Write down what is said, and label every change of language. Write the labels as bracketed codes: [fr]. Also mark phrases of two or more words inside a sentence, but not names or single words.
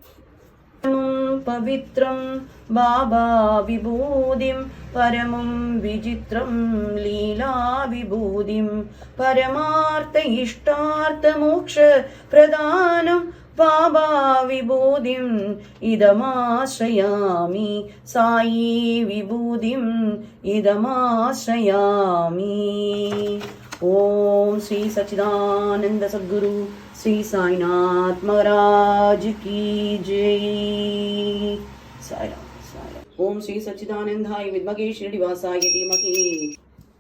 [sa] पवित्रं बाबा विभूतिं परमं विचित्रं लीला विभूतिं परमार्थ इष्टार्थ मोक्ष प्रदानं बाबा विभूतिं इदमाश्रयामि साई विभूतिं इदमाश्रयामि. [hi] ॐ श्री सच्चिदानन्द सद्गुरु श्री साईनाथ महाराज की जय. साईराम साईराम. [sa] ओम श्री सच्चिदानंदाय विद्महे श्रीनिवासाय धीमहि